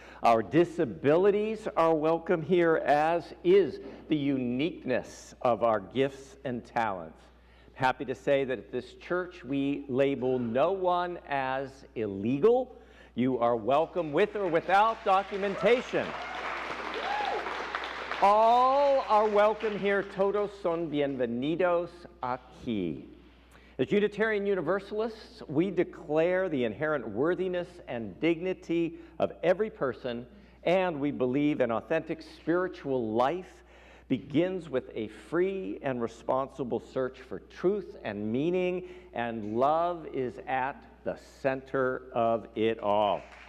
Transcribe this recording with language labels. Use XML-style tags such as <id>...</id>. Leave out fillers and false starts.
<en>Our disabilities are welcome here, as is the uniqueness of our gifts and talents. Happy to say that at this church we label no one as illegal. You are welcome with or without documentation. All are welcome here.</en> <es>Todos son bienvenidos aquí.</es> <en>As Unitarian Universalists, we declare the inherent worthiness and dignity of every person, and we believe an authentic spiritual life begins with a free and responsible search for truth and meaning, and love is at the center of it all.</en>